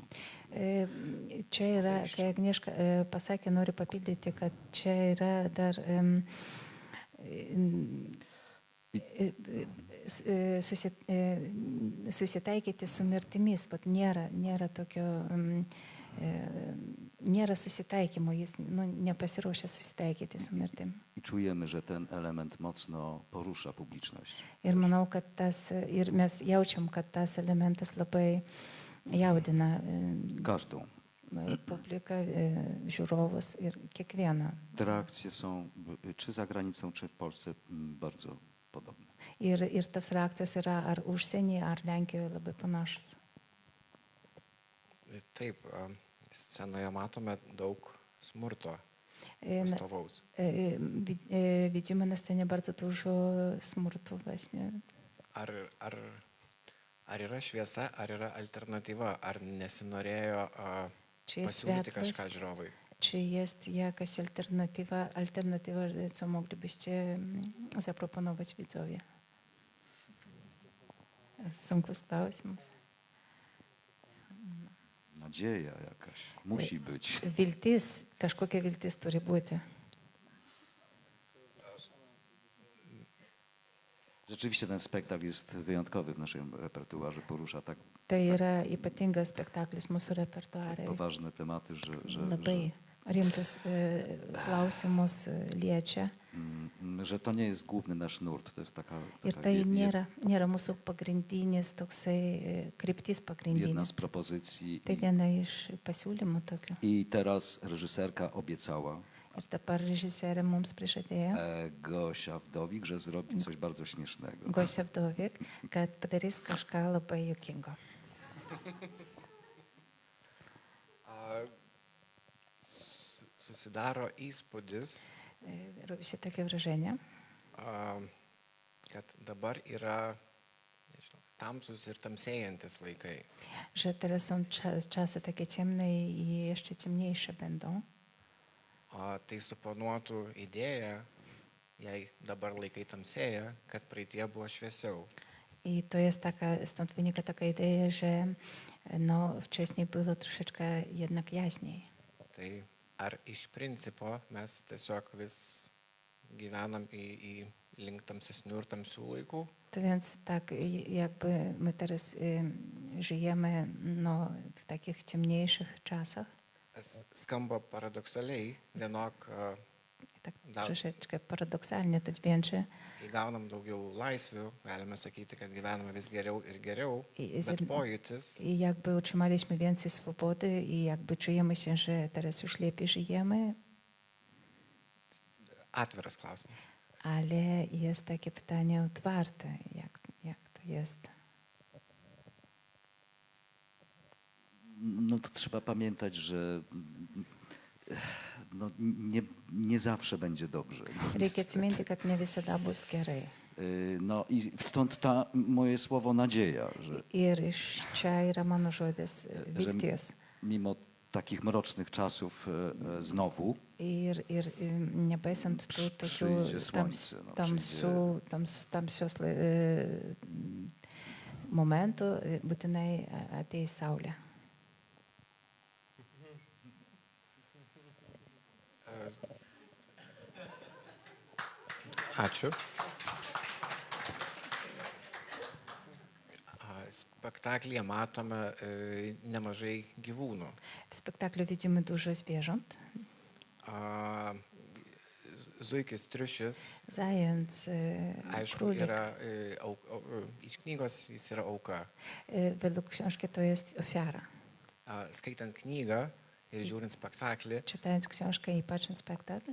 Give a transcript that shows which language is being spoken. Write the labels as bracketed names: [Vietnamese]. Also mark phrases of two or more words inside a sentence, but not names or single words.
[Lithuanian] Čia yra, kai Agnieszka pasakė, noriu papildyti, kad čia yra dar susitaikyti su mirtimis, bet nėra tokio, nėra susitaikymo, jis nu, nepasiruošia susitaikyti su mirtim. [Polish] I czujemy, że ten element mocno porusza publiczność. [Lithuanian] Ir manau, kad ir mes jaučiam, kad tas elementas labai jaudina [Polish] Każdą. [Lithuanian] publiką, žiūrovus ir kiekvieną. [Polish] Te reakcje są, czy za granicą, czy w Polsce, bardzo podobne. [Lithuanian] Ir tas reakcijas yra ar užsienyje, ar Lenkijoje labai panašus. Taip, scenoje matome daug smurto [Polish] Na, [Lithuanian] pastovaus. [Polish] widzimy na scenie bardzo dużo smurtu właśnie. [Lithuanian] Ar yra šviesa, ar yra alternatyva, ar nesinorėjo [Polish] Czy jest [Lithuanian] pasiūlyti kažką [Polish] światłość, [Lithuanian] žiūrovai? [Polish] czy jest jakaś alternatywa, co moglibyście zaproponować widzowie? [Lithuanian] Sunkus klausimas. [Polish] Nadzieja jakaś musi być. [Lithuanian] Viltis, kažkokia viltis turi būti. [Polish] Rzeczywiście ten spektakl jest wyjątkowy w naszym repertuarze, porusza tak [Lithuanian] Tai yra ypatingas spektaklis mūsų repertuare. [Polish] poważne tematy, [Lithuanian] Labai rimtus klausimus liečia. [Polish] że to nie jest główny nasz nurt. To jest taka [Lithuanian] Ir tai nėra mūsų pagrindinis toksai kryptis [Polish] jedna [Lithuanian] pagrindinis. [Polish] z propozycji. [Lithuanian] Tai viena iš pasiūlymų tokių. [Polish] I teraz reżyserka obiecała, [Lithuanian] Ir dabar režisierė mums prižadėjo, [Polish] Gosia Wdowik, że zrobi coś bardzo śmiesznego. [Lithuanian] Gosia Vdovik, kad padarys kažką labai juokingo. Susidaro įspūdis, [Polish] Robi takie wrażenie, [Lithuanian] kad dabar yra nežinau, tamsus ir tamsėjantis laikai. [Polish] że teraz są czasy takie ciemne i jeszcze ciemniejsze będą. [Lithuanian] O tai suponuotų idėją, jei dabar laikai tamsėja, kad praeitie buvo šviesiau. [Polish] I to jest taka, stąd wynika taka idea, że no, wcześniej było troszeczkę jednak jaśniej. [Lithuanian] Tai ar iš principo mes tiesiog vis gyvenam į link tamsesnių ir tamsių laikų? [Polish] To więc tak jakby my teraz żyjemy no, w takich ciemniejszych czasach. [Lithuanian] Skamba paradoksaliai, vienok [Polish] Tak Da- troszeczkę paradoksalnie to dźwięczy. [Lithuanian] įgaunam daugiau laisvių, galime sakyti, kad gyvename vis geriau ir geriau, [Polish] I, [Lithuanian] bet pojūtis [Polish] I jakby otrzymaliśmy więcej swobody i jakby czujemy się, że teraz już lepiej żyjemy, [Lithuanian] atviras klausimas. [Polish] ale jest takie pytanie otwarte, jak to jest. No to trzeba pamiętać, że no, nie zawsze będzie dobrze. [Lithuanian] Reikia atsiminti, kad ne visada bus gerai. [Polish] No i stąd moje słowo nadzieja, że [Lithuanian] Ir iš čia yra mano žodis vilties. [Polish] mimo takich mrocznych czasów znowu [Lithuanian] Ir nepaisant tų tokių [Polish] przyjdzie słońce, no, [Lithuanian] tamsios momentų, būtinai ateis saulė. Ačiū. Spektaklyje matome nemažai gyvūnų. [Polish] W spektaklu widzimy dużo zwierząt. [Lithuanian] Zuikis, triušis, [Polish] Zając, [Lithuanian] aišku, [Polish] królik. [Lithuanian] yra iš knygos jis yra auka. [Polish] Według książki to jest ofiara. [Lithuanian] Skaitant knygą ir žiūrint spektaklį, [Polish] Czytając książkę i patrząc spektakl,